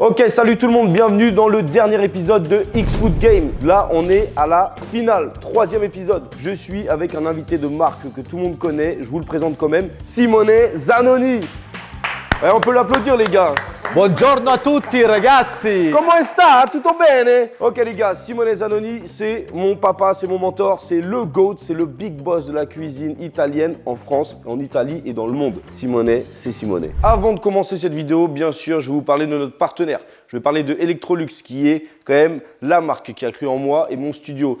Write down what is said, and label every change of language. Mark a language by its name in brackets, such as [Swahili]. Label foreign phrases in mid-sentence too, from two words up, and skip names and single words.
[French] Ok, salut tout le monde, bienvenue dans le dernier épisode de X-Food Game. Là, on est à la finale, troisième épisode. Je suis avec un invité de marque que tout le monde connaît, je vous le présente quand même, Simone Zanoni. Et on peut l'applaudir les gars. [Italian] Buongiorno a tutti ragazzi. Comment sta? Tutto bene? [French] Ok les gars, Simone Zanoni, c'est mon papa, c'est mon mentor, c'est le GOAT, c'est le [English] big boss [French] de la cuisine italienne en France, en Italie et dans le monde. Simone, c'est Simone. Avant de commencer cette vidéo, bien sûr, je vais vous parler de notre partenaire. Je vais parler de Electrolux qui est quand même la marque qui a cru en moi et mon studio.